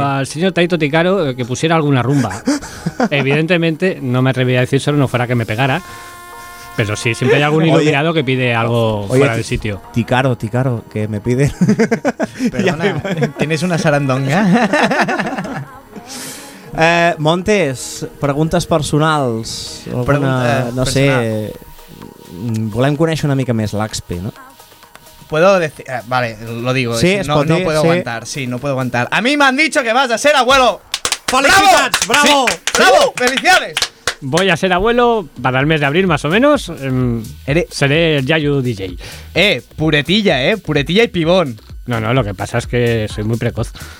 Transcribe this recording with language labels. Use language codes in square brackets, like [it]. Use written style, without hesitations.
[es] Al señor Taito Ticaro, que pusiera alguna rumba. Evidentemente, no me atrevía a decírselo, no fuera que me pegara. Pero sí, siempre hay algún iluminado que pide algo fuera del sitio. Ticaro, que me pide. Perdona, ¿tienes una sarandonga? [ca] Montes, preguntes personals. Volem conèixer una mica més l'Axpe, no? [es] Puedo decir... vale, lo digo. Sí, no puedo aguantar. A mí me han dicho que vas a ser abuelo. ¡Felicidades! ¡Bravo! ¡Bravo! ¡Felicidades! Voy a ser abuelo para el mes de abril, más o menos. Seré el Yayu DJ. Puretilla y pibón. No, lo que pasa es que soy muy precoz.